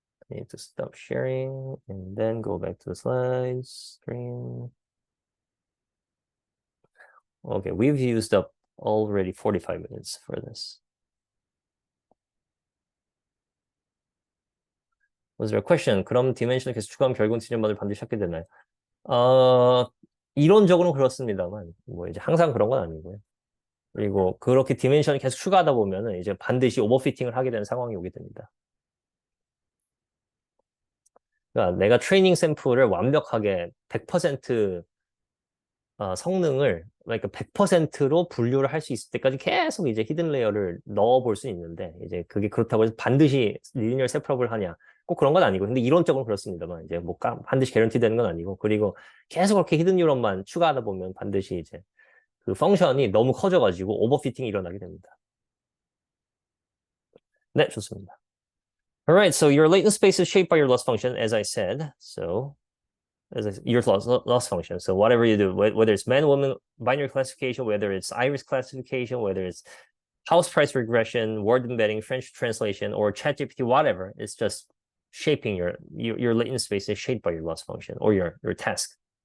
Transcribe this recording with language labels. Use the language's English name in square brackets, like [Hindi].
[English] I need to stop sharing and then go back to the slides screen. Okay, we've used up already 45 minutes for this. Was there a question? [Korean] 그럼 디멘션을 계속 추가하면 결국은 지점만을 반드시 찾게 되나요? 이론적으로는 그렇습니다만 뭐 이제 항상 그런 건 아니고요. 그리고 그렇게 디멘션을 계속 추가하다 보면은 이제 반드시 오버피팅을 하게 되는 상황이 오게 됩니다. 그러니까 내가 트레이닝 샘플을 완벽하게 100% 성능을 그러니까 100%로 분류를 할 수 있을 때까지 계속 이제 히든 레이어를 넣어볼 수 있는데 이제 그게 그렇다고 해서 반드시 리니어 세퍼러블 하냐 꼭 그런 건 아니고 근데 이론적으로 그렇습니다만 이제 뭐 반드시 개런티 되는 건 아니고 그리고 계속 그렇게 히든 뉴런만 추가하다 보면 반드시 이제 그 펑션이 너무 커져가지고 오버피팅이 일어나게 됩니다. 네, 좋습니다. [English] Alright, so your latent space is shaped by your loss function, as I said. So your loss function. So whatever you do, whether it's man-woman binary classification, whether it's iris classification, whether it's house price regression, word embedding, French translation, or ChatGPT, whatever, it's just shaping your latent space is shaped by your loss function or your task.